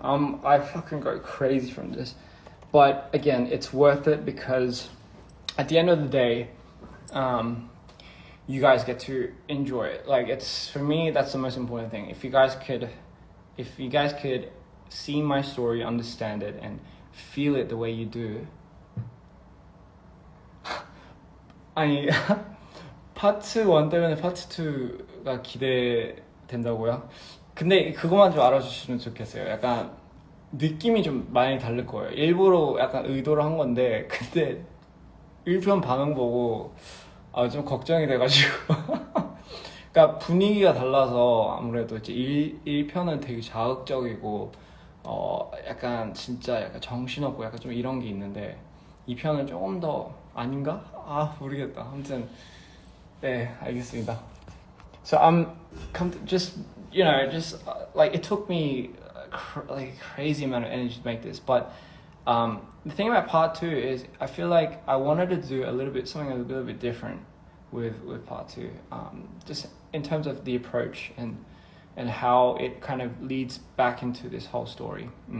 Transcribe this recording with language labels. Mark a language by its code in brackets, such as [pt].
[en] I fucking go crazy from this, but again, it's worth it because at the end of the day, you guys get to enjoy it. Like it's for me, that's the most important thing. If you guys could see my story, understand it, and feel it the way you do. [ko] 아니 파트 1 때문에 파트 2가 기대된다고요? 근데 그것만 좀 알아주시면 좋겠어요. 약간 느낌이 좀 많이 다를 거예요. 일부러 약간 의도로 한 건데 근데 1편 반응 보고 좀 걱정이 돼가지고 그러니까 분위기가 달라서 아무래도 이제 1편은 되게 자극적이고 약간 진짜 약간 정신없고 약간 좀 이런 게 있는데 2편은 조금 더 아닌가? 모르겠다. 아무튼 네, 알겠습니다. [en] So just you know just like it took me like a crazy amount of energy to make this, but the thing about part 2 is I feel like I wanted to do something a little bit different with part 2, just in terms of the approach and how it kind of leads back into this whole story.